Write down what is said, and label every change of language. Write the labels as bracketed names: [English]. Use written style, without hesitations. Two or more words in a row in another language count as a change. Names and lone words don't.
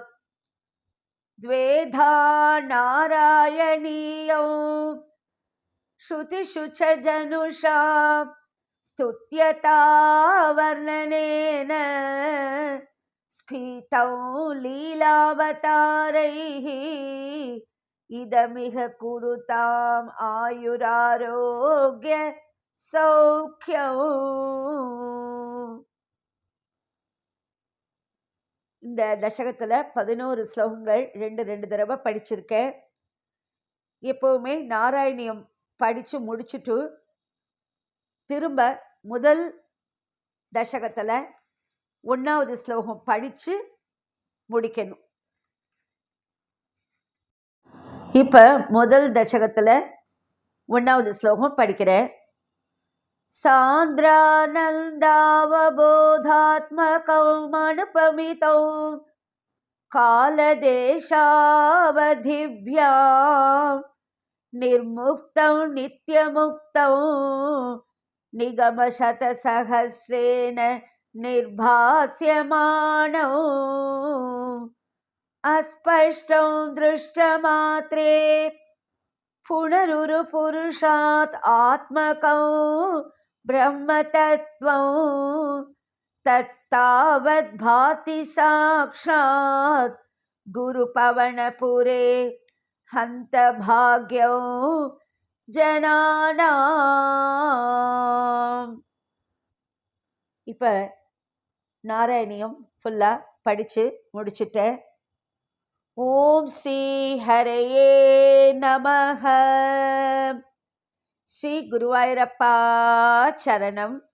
[Sanskrit] द्वेधा नारायणीयं श्रुतिषु च जनुषा स्तुत्यता वर्णनेन स्फीतं लीलावतारैः इदमिह कुरुताम् आयुरारोग्य सौख्यम्. [Tamil] இந்த தசகத்துல 11 ஸ்லோகங்கள் 2 தடவை படிச்சிருக்கேன். எப்பவுமே நாராயணியம் படிச்சு முடிச்சுட்டு திரும்ப முதல் தசகத்துல 1வது ஸ்லோகம் படிச்சு முடிக்கணும். இப்ப முதல் தசகத்துல 1வது ஸ்லோகம் படிக்கிறேன். [Sanskrit] सान्द्रानन्दावबोधात्मकम् अनुपमितौ காலதேசாவதிभ्यां निर्मुक्तं नित्यमुक्तं निगमशतसहस्रेण निर्भास्यमानौ अस्पष्टं दृष्टमात्रे पुनरुरुपुरुषात् आत्मकं ब्रह्मतत्त्वं तत्तावद् भाति साक्षात् गुरुपवनपुरे हन्तभाग्यं ஜனானாம். [Tamil] இப்ப நாராயணியம் ஃபுல்லா படித்து முடிச்சிட்டேன். [Sanskrit] ॐ श्री हरये नमः. [Tamil] ஸ்ரீ குருவாயூரப்பா சரணம்.